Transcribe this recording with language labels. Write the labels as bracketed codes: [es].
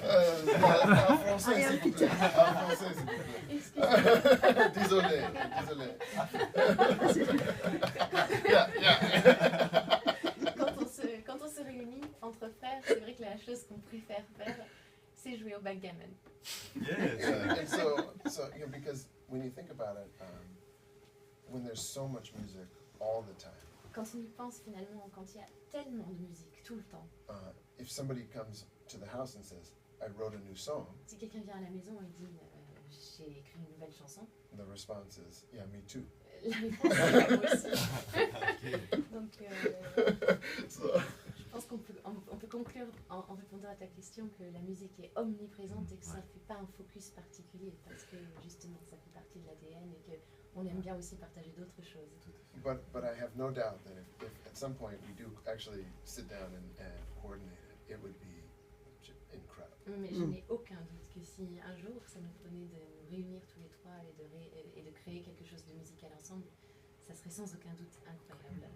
[fr] en français, s'il vous plaît. En français, s'il vous plaît. Excusez-moi. Désolé. Quand on se réunit entre frères, c'est vrai que la chose qu'on préfère faire, c'est jouer au backgammon. [en] Yes. And so because when you think about it, when there's so much music all the time, [fr] Quand on y pense finalement, quand il y a tellement de musique tout le temps, [en] if somebody comes to the house and says, I wrote a new song, [fr] si quelqu'un vient à la maison et dit j'ai écrit une nouvelle chanson, [en] the response is, yeah, me too. [fr] la réponse est moi aussi. Donc [en] So, [fr] je pense qu'on peut conclure en répondant à ta question que la musique est omniprésente et que ça ne fait pas un focus particulier parce que justement ça fait partie de l'ADN et qu'on aime bien aussi partager d'autres choses. [en] but I have no doubt that if at some point we do actually sit down and coordinate it, it would be incredible. [fr] Mais je n'ai aucun doute que si un jour ça nous prenait de nous réunir tous les trois et de créer quelque chose de musical ensemble, ça serait sans aucun doute incroyable.